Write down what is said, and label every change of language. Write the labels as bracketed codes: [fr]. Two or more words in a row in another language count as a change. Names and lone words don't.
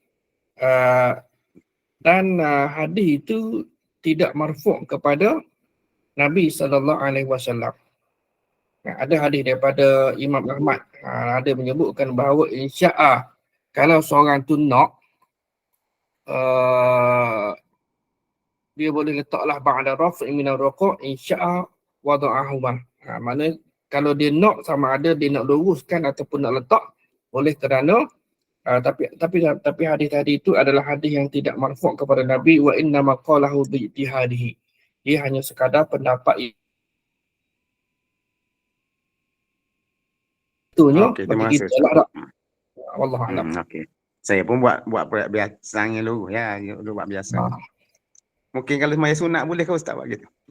[ms] Dan hadis itu tidak marfu' kepada Nabi SAW. Ada hadis daripada Imam Ahmad, ada menyebutkan bahawa insya'a kalau seorang tu nak, dia boleh letaklah [ar] بعد رفع من الركوع إن شاء وضعهما. [ms] Maknanya kalau dia nak, sama ada dia nak luruskan ataupun nak letak, boleh, kerana tapi hadis tadi itu adalah hadis yang tidak marfu' kepada Nabi, [ar] وإنما قاله باجتهاده. [ms] Dia hanya sekadar pendapat itunya Terima bagi kasih kita Ustaz. lah. [ar] والله أعلم. [ms] Okey. Saya pun buat biasa yang lurus ya, buat biasa. Mungkin kalau sembahyang sunat boleh ke Ustaz buat gitu?